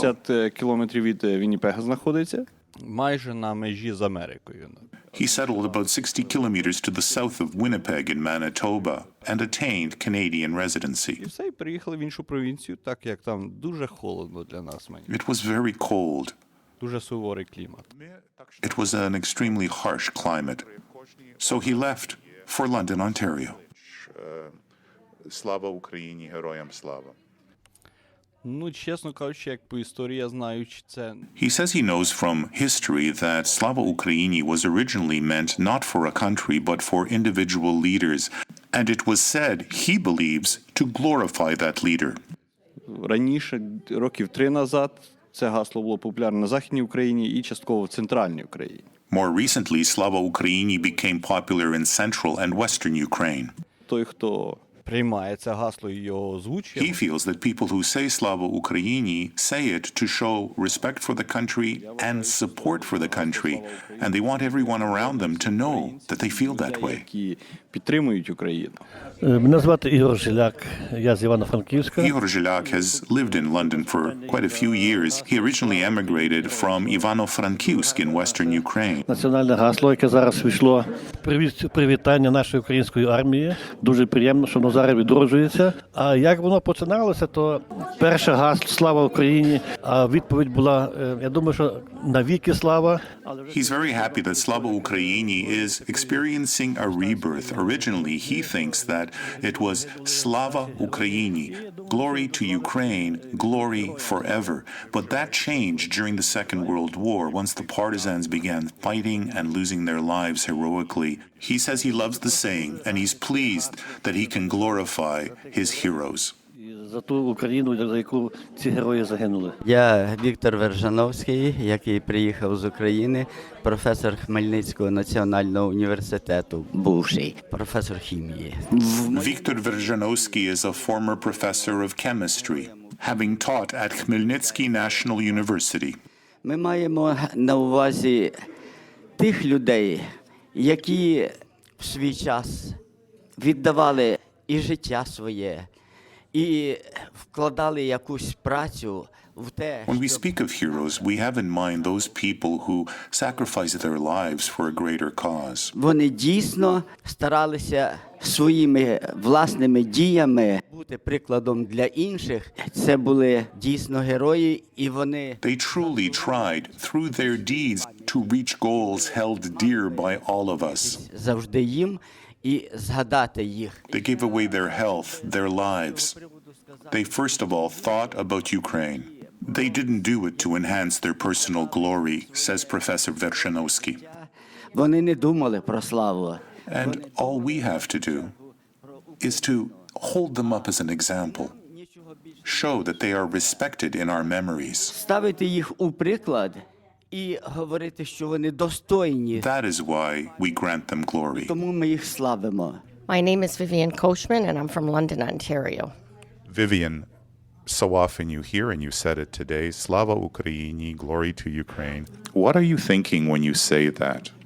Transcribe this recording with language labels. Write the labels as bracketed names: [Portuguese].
[Ukrainian] 60 кілометрів від Вінніпега знаходиться. Майже на межі з Америкою. [English] He settled about 60 kilometers to the south of Winnipeg in Manitoba and attained Canadian residency. [Ukrainian] І все, і приїхали в іншу провінцію, так як там дуже холодно для нас. [English] It was very cold. [Ukrainian] Дуже суворий клімат. [English] It was an extremely harsh climate. So he left for London, Ontario. [Ukrainian] Слава Україні, героям слава. Чесно кажучи, як по історії я знаю, чи це... [English] He says he knows from history that Slava Ukraini was originally meant not for a country but for individual leaders, and it was said, he believes, to glorify that leader. [Ukrainian] Раніше, років 3 назад, це гасло було популярне на Західній Україні і частково в Центральній Україні. [English] More recently, Slava Ukraini became popular in central and western Ukraine. [Ukrainian] Той, хто приймає це гасло і його озвучує, [English] He feels that people who say Slava Ukraini say it to show respect for the country and support for the country, and they want everyone around them to know that they feel that way. [Ukrainian] які підтримують Україну. Мене звати Ігор Жиляк, я з Івано-Франківська. [English] Igor Zhilyak has lived in London for quite a few years. He originally emigrated from Ivano-Frankivsk in western Ukraine. [Ukrainian] Національне гасло, яке зараз вийшло, привітання нашої української армії. Дуже приємно, що воно зараз відроджується. А як воно починалося, то перше гасло «Слава Україні», а відповідь була, я думаю, що навіки слава. [English] He's very happy that Slava Ukraini is experiencing a rebirth. Originally, he thinks that it was Slava Ukraini, glory to Ukraine, glory forever. But that changed during the Second World War, once the partisans began fighting and losing their lives heroically. He says he loves the saying, and he's pleased that he can glorify his heroes. [Ukrainian] За ту Україну, за яку ці герої загинули. Я Віктор Вержановський, який приїхав з України, професор Хмельницького національного університету, бувший професор хімії. [English] Viktor Verzhanovsky is a former professor of chemistry, having taught at Khmelnytsky National University. [Ukrainian] Ми маємо на увазі тих людей, які в свій час віддавали і життя своє, і вкладали якусь працю в те, [English] When we speak of heroes, we have in mind those people who sacrifice their lives for a greater cause. [Ukrainian] вони дійсно старалися своїми власними діями бути прикладом для інших. Це були дійсно герої, і вони [English] They truly tried, through their deeds, to reach goals held dear by all of us. [Ukrainian] завжди їм і згадати їх. [English] They gave away their health, their lives. They first of all thought about Ukraine. They didn't do it to enhance their personal glory, says Professor Vershanovsky. [Ukrainian] Вони не думали про славу. [English] And all we have to do is to hold them up as an example, show that they are respected in our memories. [Ukrainian] Ставити їх у приклад і говорити, що вони достойні. [English] That is why we grant them glory. [Ukrainian] Тому ми їх славимо. [English] My name is Vivian Kochman, and I'm from London, Ontario. Vivian, so often you hear, and you said it today, Slava Ukraini, glory to Ukraine. What are you thinking when you say that?